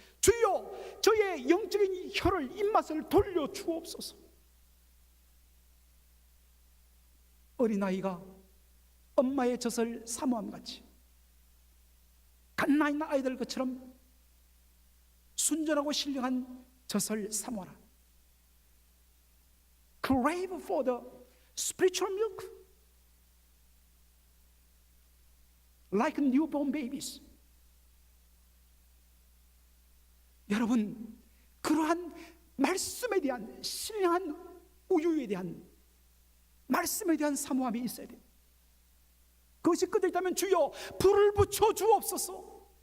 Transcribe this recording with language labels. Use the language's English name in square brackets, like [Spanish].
[Korean] 주여, 저의 영적인 혀를, 입맛을 돌려 주옵소서. 어린아이가 엄마의 젖을 사모함같이 갓나 있는 아이들 것처럼 순전하고 신령한 젖을 사모하라. [English] Crave for the spiritual milk like newborn babies. [Korean] 여러분, 그러한 말씀에 대한 신령한 우유에 대한 말씀에 대한 사모함이 있어야 돼요. 그것이 끊어있다면 주여 불을 붙여 주옵소서.